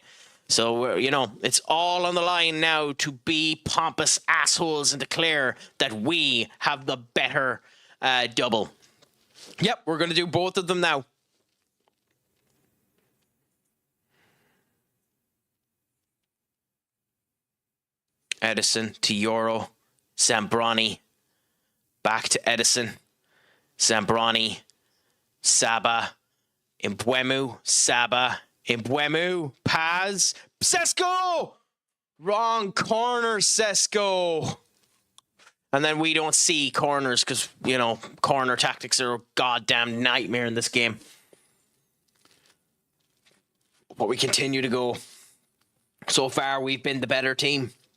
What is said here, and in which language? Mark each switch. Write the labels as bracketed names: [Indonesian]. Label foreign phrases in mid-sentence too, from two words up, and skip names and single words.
[English] So, you know, it's all on the line now to be pompous assholes and declare that we have the better double. Yep, we're going to do both of them now. Edison to Yoro. Zambrani. Back to Edison. Zambrani. Saba. Mbeumo. Saba. Mbeumo. Paz. Sesko! Wrong corner, Sesko. And then we don't see corners because, you know, corner tactics are a goddamn nightmare in this game. But we continue to go. So far, we've been the better team.